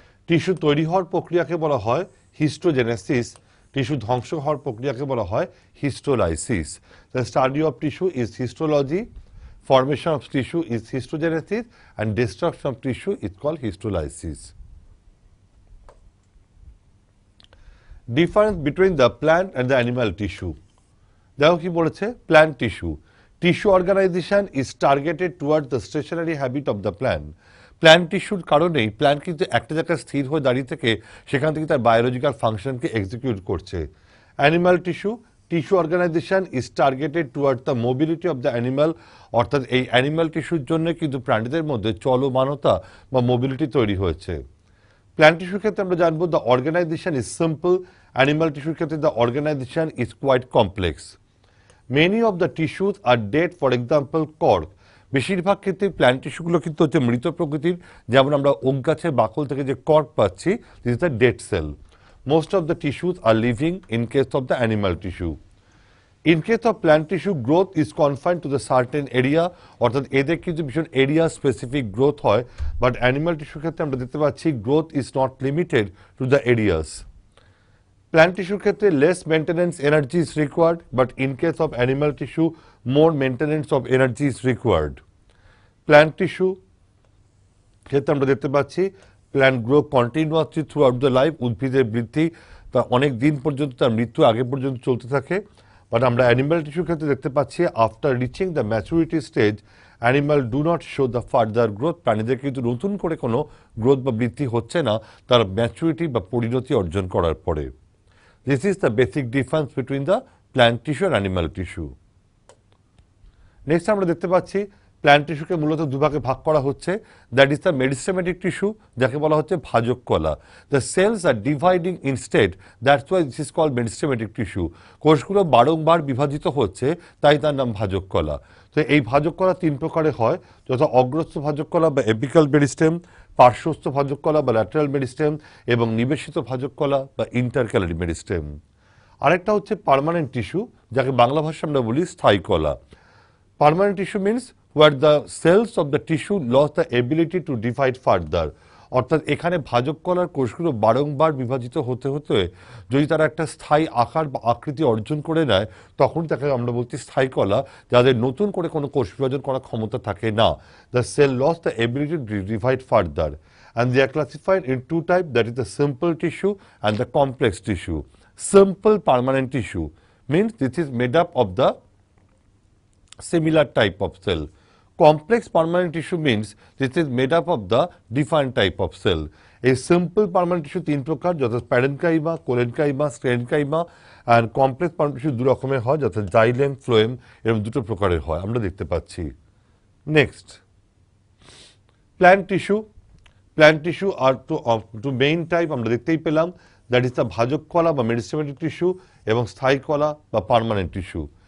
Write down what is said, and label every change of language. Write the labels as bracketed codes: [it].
[bn] Tissue তৈরি হওয়ার প্রক্রিয়াকে বলা হয় হিস্টোজেনেসিস, টিস্যু ধ্বংস হওয়ার প্রক্রিয়াকে বলা হয় হিস্টোলাইসিস। [en] The study of tissue is histology, formation of tissue is histogenesis and destruction of tissue is called histolysis. Difference between the plant and the animal tissue. [bn] দেখো কি বলেছে, [en] Plant tissue, tissue organization is targeted towards the stationary habit of the plant. [bn] Plant টিস্যুর কারণেই plant কিন্তু একটা জায়গায় স্থির হয়ে দাঁড়িয়ে থেকে সেখান থেকে তার বায়োলজিক্যাল ফাংশনকে এক্সিকিউট করছে। [en] Animal tissue, tissue organisation is targeted toward the mobility of the animal. [bn] অর্থাৎ এই অ্যানিমাল টিস্যুর জন্য কিন্তু প্রাণীদের মধ্যে চলমানতা বা মোবিলিটি তৈরি হয়েছে। প্ল্যান্ট টিস্যুর ক্ষেত্রে আমরা জানবো [en] The organisation is simple, animal টিস্যুর ক্ষেত্রে the organisation is quite complex. Many of the tissues are dead, for example cork. [bn] বেশিরভাগ ক্ষেত্রে প্ল্যান্ট টিস্যুগুলো কিন্তু হচ্ছে মৃত প্রকৃতির, যেমন আমরা ওক গাছের বাকল থেকে যে কর্ক পাচ্ছি, [en] This is the dead cell. Most of the tissues are living in case of the animal tissue. In case of plant tissue growth is confined to the certain area, [bn] অর্থাৎ এদের কিন্তু ভীষণ area specific growth হয়। [en] but animal [bn] টিস্যুর ক্ষেত্রে আমরা দেখতে পাচ্ছি [en] Growth is not limited to the areas. Plant টিস্যুর ক্ষেত্রে less maintenance energy is required, but in case of animal tissue more maintenance of energy is required. [bn] Plant tissue ক্ষেত্রে আমরা দেখতে পাচ্ছি [en] plant grow continuously throughout the life, [bn] উদ্ভিদের বৃদ্ধি তা অনেক দিন পর্যন্ত তার মৃত্যু আগে পর্যন্ত চলতে থাকে। [en] but [bn] আমরা অ্যানিমাল টিস্যুর ক্ষেত্রে দেখতে পাচ্ছি [en] After reaching the maturity stage animal do not show the further growth. [bn] প্রাণীদের কিন্তু নতুন করে কোনো গ্রোথ বা বৃদ্ধি হচ্ছে না তার ম্যাচুরিটি বা পরিণতি অর্জন করার পরে। [en] This is the basic difference between the plant tissue and animal tissue. [bn] Next আমরা দেখতে পাচ্ছি প্ল্যান্ট টিস্যুকে মূলত দুভাগে ভাগ করা হচ্ছে, [en] that is the meristematic tissue [bn] যাকে বলা হচ্ছে ভাজক কলা। [en] The cells are dividing instead, that's why this is called meristematic tissue. [bn] কোষগুলো বারংবার বিভাজিত হচ্ছে, তাই তার নাম ভাজক কলা। তো এই ভাজক কলা তিন প্রকারে হয়, যথা অগ্রস্থ ভাজক কলা বা এপিক্যাল মেরিস্টেম, পার্শ্বস্থ ভাজক কলা বা ল্যাটারাল মেরিস্টেম এবং নিবেশিত ভাজক কলা বা ইন্টারক্যালারি মেরিস্টেম। আরেকটা হচ্ছে পার্মানেন্ট টিস্যু যাকে বাংলা ভাষায় আমরা বলি স্থায়ী কলা। [en] permanent tissue means where the cells of the tissue lost the ability to divide further, [bn] অর্থাৎ এখানে ভাজক কলার কোষগুলো বারংবার বিভাজিত হতে হতে যদি তারা একটা স্থায়ী আকার বা আকৃতি অর্জন করে নেয়, তখন তাকে আমরা বলছি স্থায়ী কলা, যাদের নতুন করে কোনো কোষ বিভাজন করার ক্ষমতা থাকে না। [en] The cell loss the ability to divide further, and they are classified in two types, that is the simple tissue and the complex tissue. Simple permanent tissue means this is made up of the similar type of cell. Complex permanent tissue means this is made up of the different type of cell. A simple permanent tissue [bn] তিন প্রকার, যথা parenchyma, collenchyma, স্টেরেনকাইমা, [en] and complex permanent tissue [bn] দু রকমের হয়, যথা xylem, phloem, এরকম দুটো প্রকারের হয় আমরা দেখতে পাচ্ছি। Next, [en] Plant tissue. Plant tissue are two main type [bn] আমরা দেখতেই পেলাম, দ্যাট ইজ দ্য ভাজক কলা বা মেরিস্টেমেটিক টিস্যু এবং স্থায়ী কলা বা পার্মানেন্ট টিস্যু।